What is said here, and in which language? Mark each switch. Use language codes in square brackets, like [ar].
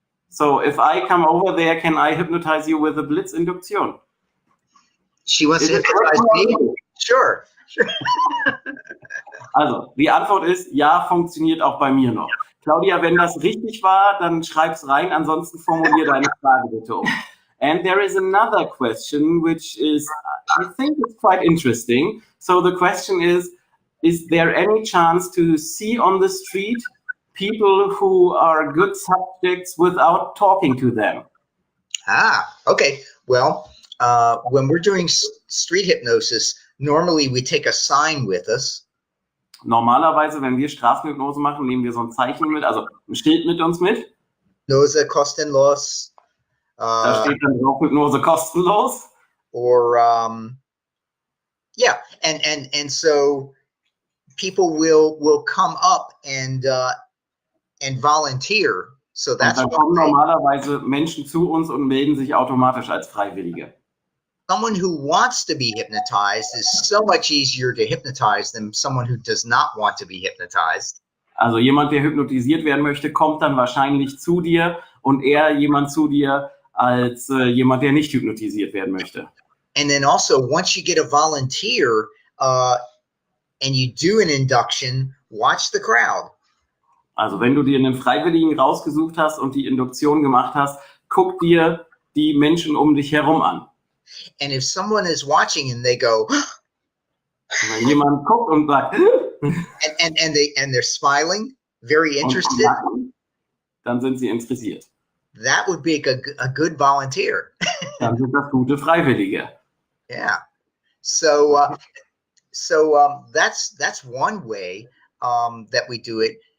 [en] So if I come over there, can I hypnotize you with the Blitzinduktion? She wants to hypnotize me? Sure. [de] Also, die Antwort ist, ja, funktioniert auch bei mir noch. Claudia, wenn das richtig war, dann schreib's rein, ansonsten formulier deine Frage bitte um. [en] And there is another question, which is, I think it's quite interesting. So the question is there any chance to see on the street people who are good subjects without talking to them? Okay. Well, when we're doing street hypnosis, normally we take a sign with us. [de] Normalerweise, wenn wir Straßenhypnose machen, nehmen wir so ein Zeichen mit, also ein Schild mit uns mit. Hypnose kostenlos. Da steht dann drauf, Hypnose kostenlos. [en] Or yeah, and so people will come up and volunteer. So that's [de] und dann kommen normalerweise Menschen zu uns und melden sich automatisch als Freiwillige. [en] Someone who wants to be hypnotized is so much easier to hypnotize than someone who does not want to be hypnotized. [de] Also jemand, der hypnotisiert werden möchte, kommt dann wahrscheinlich zu dir und eher jemand zu dir als jemand, der nicht hypnotisiert werden möchte. [en] And then also, once you get a volunteer and you do an induction, watch the crowd. [de] Also wenn du dir einen Freiwilligen rausgesucht hast und die Induktion gemacht hast, guck dir die Menschen um dich herum an. [en] And if someone is watching and they go, [de] wenn jemand guckt und sagt, [en] and they're smiling, very interested, [de] dann sind sie interessiert. [en] That would be a good volunteer. [de] Dann sind das gute Freiwillige. [en] Yeah. So that's one way that we do it.